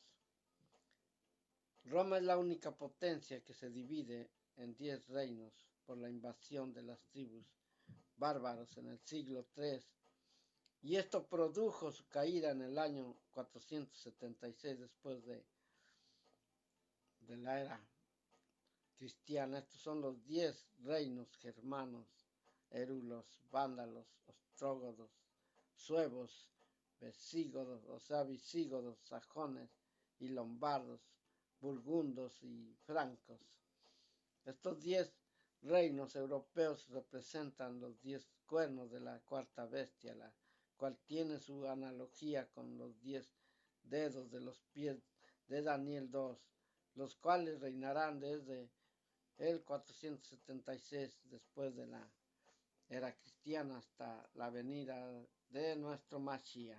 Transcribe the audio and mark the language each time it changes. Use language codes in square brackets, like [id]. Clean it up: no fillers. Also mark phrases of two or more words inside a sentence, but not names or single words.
[es] Roma es la única potencia que se divide en 10 reinos por la invasión de las tribus bárbaros en el siglo III, y esto produjo su caída en el año 476 después de la era cristiana. Estos son los 10 reinos germanos: érulos, vándalos, ostrógodos, suevos, visigodos, sajones y lombardos, burgundos y francos. Estos 10 reinos europeos representan los 10 cuernos de la cuarta bestia, la cual tiene su analogía con los 10 dedos de los pies de Daniel 2, los cuales reinarán desde el 476 después de la era cristiana hasta la venida de nuestro Mashiach.